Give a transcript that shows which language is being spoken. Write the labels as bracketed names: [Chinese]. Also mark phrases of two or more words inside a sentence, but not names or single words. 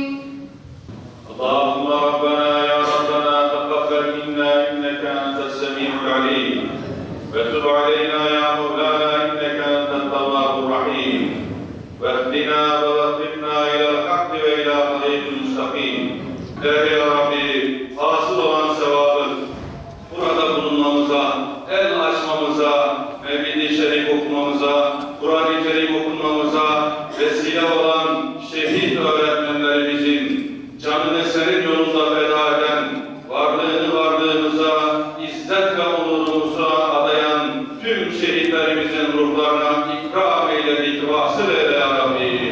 [Arabic] اللهم ربنا يا ربنا تقبل منا انك انت السميع العليم وتب علينا يا مولانا انك انت التواب الرحيم واهدنا ووفقنا الى الحق والى طريق المستقيم. [Turkish] Ya Rabbi, hasıl olan sevabın burada bulunmamıza, el açmamıza, Mevlid-i Şerif okumamıza, Kur'an-ı Kerim okunmamıza vesile olan şehit öğretmenlerimizin canını senin yolunda feda eden, varlığımıza, izzet ve onurumuza adayan tüm şehitlerimizin ruhlarına ikram eyledik, vasıl eyle ya Rabbi.